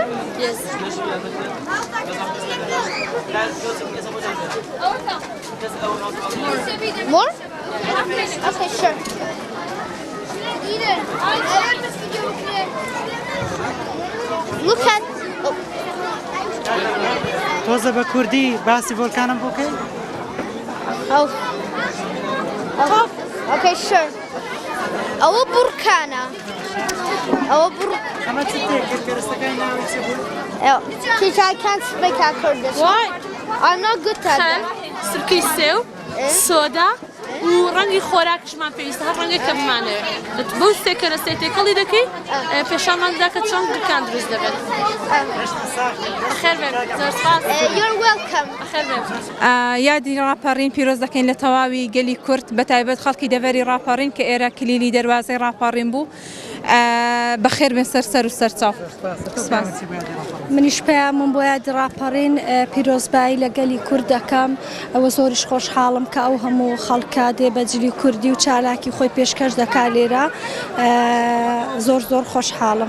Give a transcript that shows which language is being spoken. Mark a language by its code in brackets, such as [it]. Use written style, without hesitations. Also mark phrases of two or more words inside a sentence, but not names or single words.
[en] Yes. More? Okay, sure. Look at... [ckb] تۆزە بە کوردی باسی ڤۆلکانم بۆکەی؟ [en] Okay, sure. [ckb] ئەوە بورکانە. ئەمە چ تێکرد گەرستەکانی ناوی چ بوو؟ [en] Teacher, I can't speak at Kurdish. Why? I'm not good at it. [ckb] سرکەی سێو، سۆدا و ڕەنگی خۆراکشمان پێویستە هەر ڕەنگێکە بمانەوێت. بۆ سێکەرە سێتێکەڵی دەکەی پێشانماندا کە چۆن گرکان دروست دەبێت. خێر بێن، زۆر سپاس. [en] You're welcome. [ckb] خێر بێن. یادی ڕاپەڕین پیرۆز دەکەین لە تەواوی گەلی کورد بەتایبەت خەڵکی دەڤەری ڕاپەڕین کە ئێرە کلیلی دەواازەی ڕاپەڕین بوو بەخێر بێن سەر و سەرچاو. منیش پێیامم بۆ یادی ڕاپەڕین پیرۆزبایی لە گەلی کورد دەکەم ئەوە زۆریش خۆشحاڵم کە ئەو هەموو خەڵکە دێ بەجلی کوردی و چالاکی خۆی پێشکەش دەکا لێرە زۆر خۆشحاڵم.